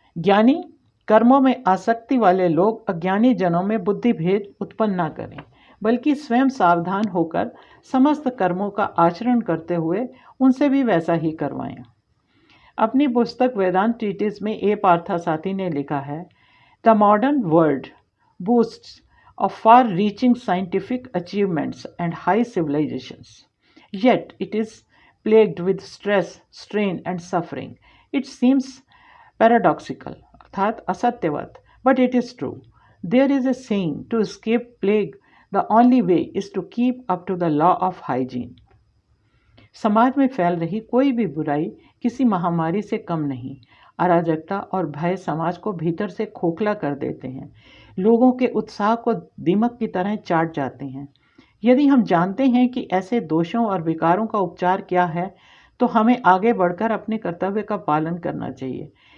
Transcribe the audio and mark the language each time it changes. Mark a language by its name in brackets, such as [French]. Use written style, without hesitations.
[Hindi] ज्ञानी कर्मों में आसक्ति वाले लोग अज्ञानी जनों में बुद्धि भेद उत्पन्न न करें, बल्कि स्वयं सावधान होकर समस्त कर्मों का आचरण करते हुए उनसे भी वैसा ही करवाएं। अपनी पुस्तक वेदांत ट्रीटिस में ए पार्थसारथी ने लिखा है, [English] The modern world boasts of far-reaching scientific achievements and high civilizations. Yet it is plagued with stress, strain and suffering. It seems paradoxical, [Hindi] अर्थात असत्यवत, [English] but it is true. There is a saying, to escape plague, the only way is to keep up to the law of hygiene. [Hindi] समाज में फैल रही कोई भी बुराई किसी महामारी से कम नहीं। अराजकता और भय समाज को भीतर से खोखला कर देते हैं, लोगों के उत्साह को दीमक की तरह चाट जाते हैं। यदि हम जानते हैं कि ऐसे दोषों और विकारों का उपचार क्या है, तो हमें आगे बढ़कर अपने कर्तव्य का पालन करना चाहिए।